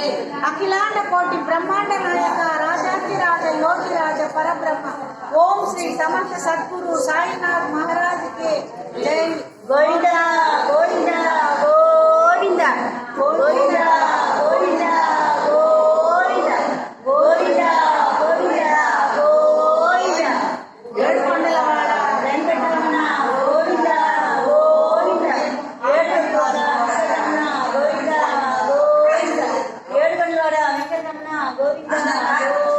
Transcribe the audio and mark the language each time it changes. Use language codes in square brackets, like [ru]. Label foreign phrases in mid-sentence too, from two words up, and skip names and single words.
[hi] अखिलांड कोटि ब्रह्मांड नायक राजाधिराज योगिराज परब्रह्म ओम श्री समर्थ सद्गुरु साईनाथ महाराज के जय। [te] गोविंदा गोविंदा गोविंदा गोविंदा गोविंदा गोविंदा गोविंदा गोविंदा गोविंदा ఏడుకొండలవాడ వెంకటరమణ గోవింద గోవింద ఏడుకొండలవాడ వెంకటరమణ గోవింద గోవింద ఏడుకొండలవాడ వెంకటరమణ గోవింద